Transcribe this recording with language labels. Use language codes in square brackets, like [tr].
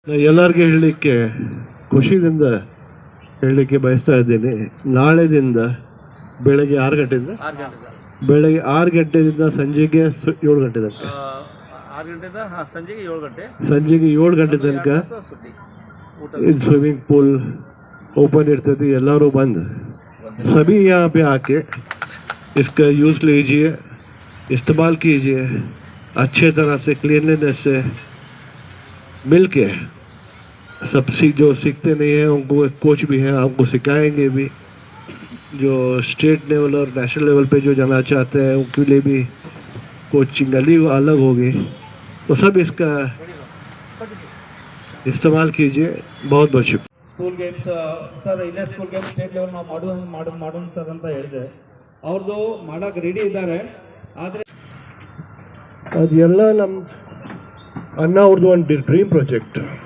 [kn] ಎಲ್ಲರಿಗೆ ಹೇಳಲಿಕ್ಕೆ ಖುಷಿಯಿಂದ ಹೇಳಲಿಕ್ಕೆ ಬಯಸ್ತಾ ಇದ್ದೀನಿ. ನಾಳೆದಿಂದ ಬೆಳಗ್ಗೆ 6 ಗಂಟೆಯಿಂದ ಬೆಳಗ್ಗೆ 6 ಗಂಟೆಯಿಂದ ಸಂಜೆಗೆ 7 ಗಂಟೆ ತನಕ, 6 ಗಂಟೆಯಿಂದ ಸಂಜೆಗೆ 7 ಗಂಟೆ ತನಕ [en] swimming pool open [kn] इರ್ತದೆ. ಎಲ್ಲರೂ ಬಂದು [hi] सभी यहाँ पे आके इसका यूज़ लीजिए, इस्तेमाल कीजिए, अच्छे तरह से क्लीनलीनेस से मिल के सब जो सीखते नहीं हैं उनको एक कोच भी है, आपको सिखाएंगे भी। जो स्टेट लेवल और नेशनल लेवल पे जो जाना चाहते हैं उनके लिए भी कोचिंग अलग होगी। तो सब इसका इस्तेमाल कीजिए. बहुत बहुत शुक्रिया. [kn] ಸ್ಕೂಲ್ ಗೇಮ್ಸ್ ಸರ್, ಇಲ್ಲೇ ಸ್ಕೂಲ್ ಗೇಮ್ಸ್ ಸ್ಟೇಟ್ ಲೆವೆಲ್ ನಾವು ಮಾಡೋಣ ಸರ್ ಅಂತ ಹೇಳಿದೆ. ಅವ್ರದ್ದು ಮಾಡೋಕೆ ರೆಡಿ ಇದ್ದಾರೆ. ಆದರೆ ಅದೆಲ್ಲ ನಮ್ಮ ಅಣ್ಣ ಅವ್ರದ್ದು ಒಂದು ಡ್ರೀಮ್ ಪ್ರಾಜೆಕ್ಟ್.